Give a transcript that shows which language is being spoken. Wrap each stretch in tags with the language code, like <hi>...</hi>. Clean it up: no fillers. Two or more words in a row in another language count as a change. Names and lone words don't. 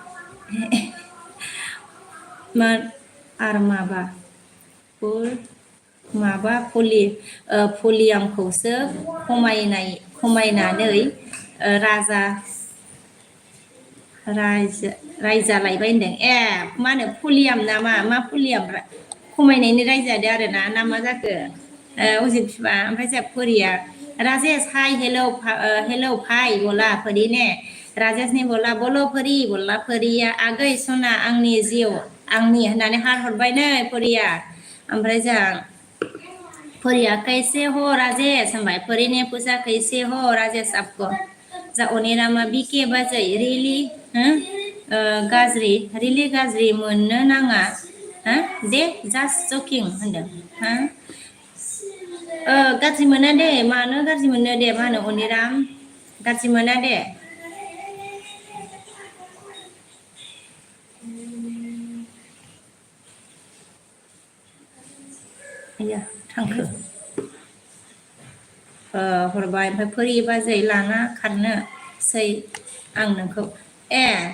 <brx>आरो माबा पलियामखौसो खमायनानै रायजालायबाय होनदों ए मा होनो पलियाम नामा मा पलियाम खमायनायनि रायजादो आरो ना मा जाखो अजित बिफा ओमफ्राय जोंहा फरिया राजेश</brx> <hi>हाय हेलौ भाई बोला फरी ने राजेश ने बोला बोलो फरी बोला</hi> <brx>फरिया आगै सना आंनि जिउ आंनि होननानै हार हरबाय नै फरिया ओमफ्राय जोंहा फरिया</brx> <hi>कैसे हो राजेश</hi> <brx>होनबाय</brx> <hi>फरी ने पूछा कैसे हो राजेश आपको</hi> <brx>जा अनिरामा बिके बाजै रिलि गाज्रि रिलि गाज्रि मोननो नाङा दे</brx> <en>just joking</en> <brx>होनदों गाज्रि मोना दे मानो गाज्रि मोनो दे मा होनो अनिराम गाज्रि मोना दे आया थांखो हरबाय ओमफ्राय फरि बाजै लाना खारनोसै आं नोंखौ ए</brx>